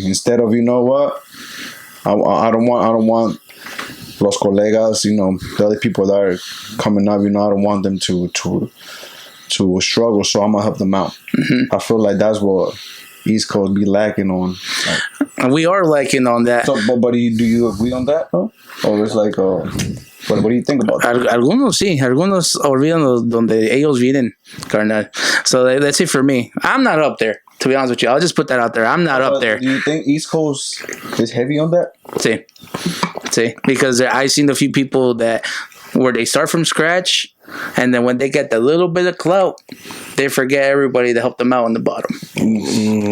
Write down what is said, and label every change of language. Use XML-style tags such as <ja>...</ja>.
<en>Instead of, you know what? I don't want</en> <es>los colegas,</es> <en>the other people that are coming up. I don't want them to struggle, so I'm gonna help them out. Mm-hmm. I feel like that's what East Coast be lacking on. We are lacking on that. So, but do you agree on that? Huh? Or it's like, what do you think about that?</en> <es>Algunos sí, algunos olvidan donde ellos vienen, carnal.</es> <en>So that's it for me. I'm not up there, to be honest with you. I'll just put that out there. I'm not up there. Do you think East Coast is heavy on that?</en> <es>Sí.</es> <en>Because I've seen a few people where they start from scratch, and then when they get the little bit of clout, they forget everybody to help them out on the bottom. Mm-hmm.</en>